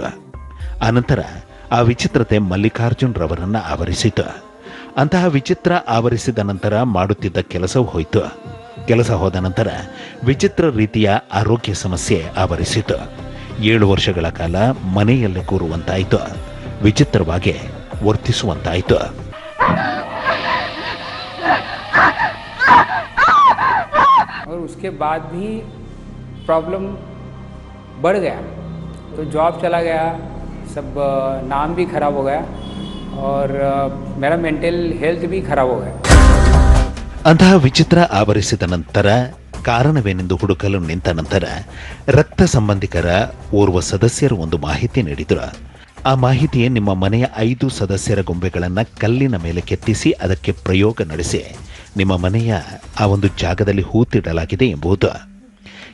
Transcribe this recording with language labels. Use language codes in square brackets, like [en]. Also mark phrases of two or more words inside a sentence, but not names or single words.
[kn] ಅನಂತರ ಆ ವಿಚಿತ್ರತೆ ಮಲ್ಲಿಕಾರ್ಜುನ್ ರವರನ್ನ ಆವರಿಸಿತು. ಅಂತಹ ವಿಚಿತ್ರ ಆವರಿಸಿದ ನಂತರ ಮಾಡುತ್ತಿದ್ದ ಕೆಲಸವು ಹೋಯಿತು. ಕೆಲಸ ಹೋದ ನಂತರ ವಿಚಿತ್ರ ರೀತಿಯ ಆರೋಗ್ಯ ಸಮಸ್ಯೆ ಆವರಿಸಿತು. 7 ವರ್ಷಗಳ ಕಾಲ ಮನೆಯಲ್ಲೇ ಕೂರುವಂತಾಯಿತು. ವಿಚಿತ್ರವಾಗಿ ವರ್ತಿಸುವಂತಾಯಿತು. [hi] और उसके बाद भी प्रॉब्लम बढ़ गया, तो जॉब चला गया, सब नाम भी खराब हो गया और मेरा [en] mental health [hi] भी खराब हो गया. [kn] ಅಂತಹ ವಿಚಿತ್ರ ಆವರಿಸಿದ ನಂತರ ಕಾರಣವೇನೆಂದು ಹುಡುಕಲು ನಿಂತ ನಂತರ ರಕ್ತ ಸಂಬಂಧಿಕರ ಓರ್ವ ಸದಸ್ಯರು ಒಂದು ಮಾಹಿತಿ ನೀಡಿದರು. ಆ ಮಾಹಿತಿಯೇ ನಿಮ್ಮ ಮನೆಯ 5 ಸದಸ್ಯರ ಗೊಂಬೆಗಳನ್ನು ಕಲ್ಲಿನ ಮೇಲೆ ಕೆತ್ತಿಸಿ ಅದಕ್ಕೆ ಪ್ರಯೋಗ ನಡೆಸಿ ನಿಮ್ಮ ಮನೆಯ ಆ ಒಂದು ಜಾಗದಲ್ಲಿ ಹೂತಿಡಲಾಗಿದೆ ಎಂಬುದು.